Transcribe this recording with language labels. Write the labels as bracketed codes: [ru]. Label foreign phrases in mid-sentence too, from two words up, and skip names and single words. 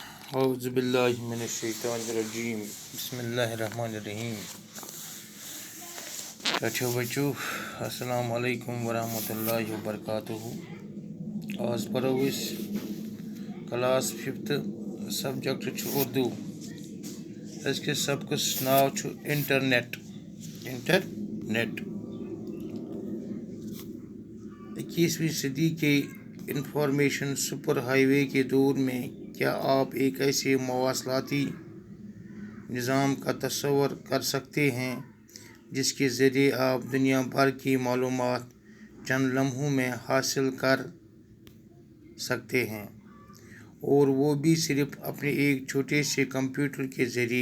[ar] اعوذ باللہ من الشیطان الرجیم بسم اللہ الرحمن الرحیم. بچو السلام علیکم ورحمۃ اللہ وبرکاتہ. [en] As per class 5 subject Urdu. [ks] أزکِس سبقس ناو انٹرنیٹ. [ur] 21ویں صدی کے [en] information super highway [ur] کے دور میں کیا آپ ایک ایسے مواصلاتی نظام کا تصور کر سکتے ہیں جس کے ذریعے آپ دنیا بھر کی معلومات چند لمحوں میں حاصل کر سکتے ہیں، اور وہ بھی صرف اپنے ایک چھوٹے سے کمپیوٹر کے ذریعے؟